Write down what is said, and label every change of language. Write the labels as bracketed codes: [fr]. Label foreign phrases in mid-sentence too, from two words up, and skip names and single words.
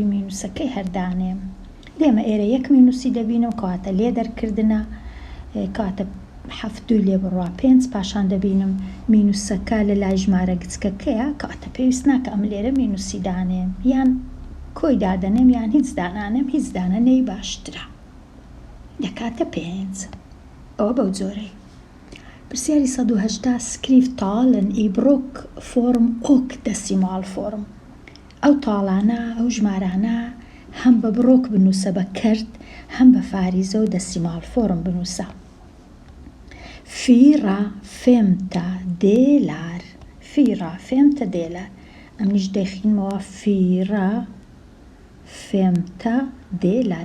[ckb] مینوسەکەی هەردانێم دێمە ئێرە یەک مینوسی دەبینم کەواتە لێ دەرکردنە کاتە 7 لێ بڕوا 5 پاشان دەبینم مینوسەکە لە لای ژمارە گچکەکەیە کاتە پێویست ناکە ئەم لێرە مینوسی دانێم یان کۆی دادەنێم یان هیچ دانانێم هیچ دانەنەی باشترە دەکاتە 5 ئەوە بەو جۆرەی پرسیاری 180 [sv] skriv talen i blockform och decimalform [ckb] ئەو تاڵانە ئەو ژمارانە هەم بە بڕۆک بنووسە بە کەرت هەم بە فاریزە و دەسیمال فۆرم بنووسە [sv] 4 femtedelar 4 femtedelar [ckb] ئەمنیش دەخینمەوە [sv] fyra femtedelar.